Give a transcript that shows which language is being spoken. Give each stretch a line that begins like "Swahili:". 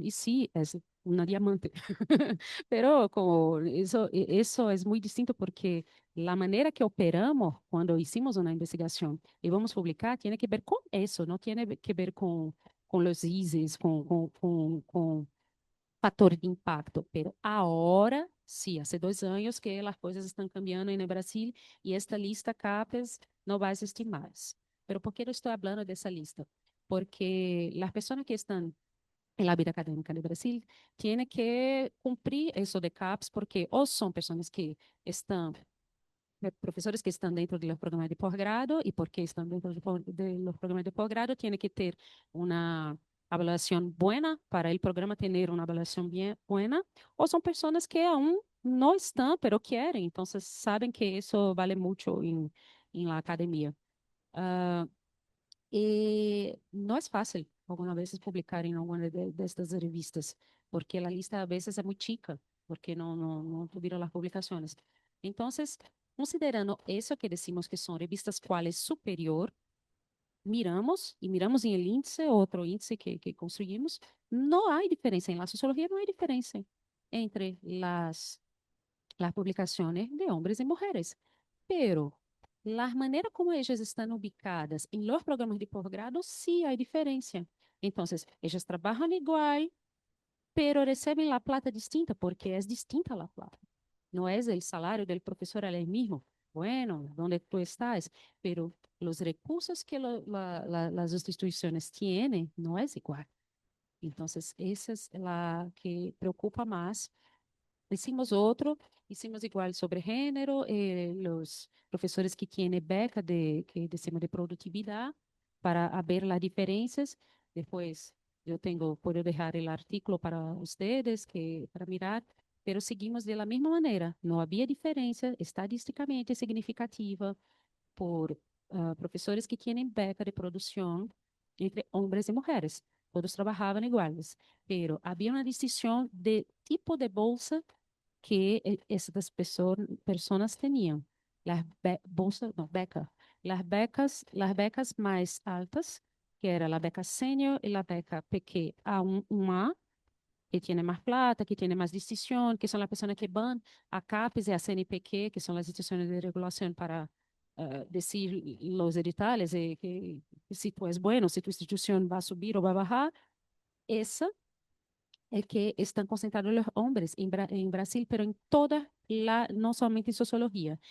Portuguese: E sim, é uma diamante. Pero como isso é muito distinto porque a maneira que operamos quando hicimos uma investigação e vamos publicar tem que ver com isso, não tem que ver com os ISES, com fator de impacto. Pero agora, sim, há 2 anos que as coisas estão cambiando no Brasil e esta lista CAPES não vai existir mais. Pero por que eu estou falando dessa lista? Porque as pessoas que estão
Spanish: la vida académica de Brasil tiene que cumprir eso de CAPS porque o son personas que están, profesores que están dentro de los programas de posgrado y porque están dentro de los programas de posgrado tiene que ter una avaliación buena para el programa tener una avaliación bien buena o son personas que aún no están pero quieren, entonces saben que eso vale mucho en la academia.
Portuguese: E não é fácil, algumas vezes, publicar em alguma destas revistas, porque a lista, a vezes, é muito chica, porque não tiveram as publicações. Então, considerando isso que decimos que são revistas quais superior, miramos em el índice, outro índice que construímos, não há diferença, em la sociologia não há diferença entre as publicações de homens e mulheres,
Spanish: pero la manera como ellas están ubicadas en los programas de posgrado, sí hay diferencia. Entonces, ellas trabajan igual, pero reciben la plata distinta, porque es distinta la plata. No es el salario del profesor el mismo. Bueno, donde tú estás, pero los recursos que las instituciones tienen no es igual. Entonces, esa es la que preocupa más. Hicimos igual sobre género, los profesores que tienen beca que decimos de productividad para ver las diferencias. Después puedo dejar el artículo para ustedes para mirar, pero seguimos de la misma manera. No había diferencia estadísticamente significativa por profesores que tienen beca de producción entre hombres y mujeres. Todos trabajaban iguales, pero había una distinción de tipo de bolsa
Portuguese: que essas pessoas tinham. Bolsa, não, beca.
Spanish: Las becas mais altas, que era a beca sênior e a beca PQ A1A, que tiene más plata, que tiene más distinción, que son las personas que van a CAPES y a CNPq, que son las instituciones de regulación para decir los editoriales, que si tú es bueno, si tu institución va a subir o va a bajar, esa es que están concentrados los hombres en Brasil, pero en toda no solamente en sociología.